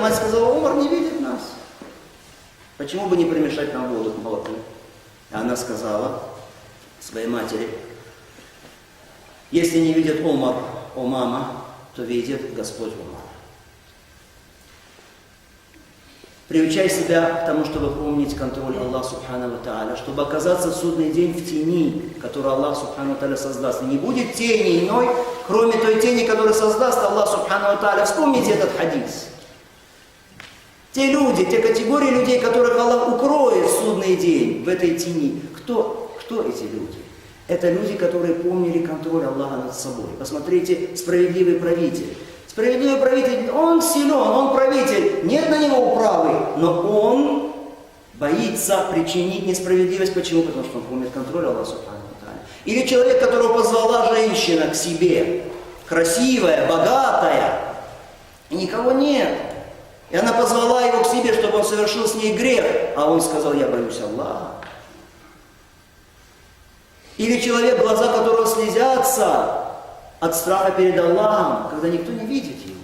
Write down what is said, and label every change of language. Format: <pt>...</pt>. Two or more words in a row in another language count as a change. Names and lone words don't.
<ru>Мать сказала: Умар не видит нас. Почему бы не примешать нам воду к молоку? И она сказала своей матери: если не видит Умар, о мама, то видит Господь Умар. Приучай себя к тому, чтобы помнить контроль</ru> <ar>الله سبحانه وتعالى,</ar> <ru>чтобы оказаться в судный день в тени, которую</ru> <ar>الله سبحانه وتعالى</ar> <ru>создаст. И не будет тени иной, кроме той тени, которую создаст</ru> <ar>الله سبحانه وتعالى.</ar> <ru>Вспомните этот хадис. Те люди, те категории людей, которых Аллах укроет в судный день, в этой тени. Кто эти люди? Это люди, которые помнили контроль Аллаха над собой. Посмотрите, справедливый правитель. Справедливый правитель, он силен, он правитель, нет на него управы, но он боится причинить несправедливость. Почему? Потому что он помнит контроль</ru> <ar>الله سبحانه وتعالى.</ar> <ru>Или человек, которого позвала женщина к себе, красивая, богатая, и никого нет. И она позвала его к себе, чтобы он совершил с ней грех, а он сказал: я боюсь Аллаха. Или человек, глаза которого слезятся от страха перед Аллахом, когда никто не видит его.</ru>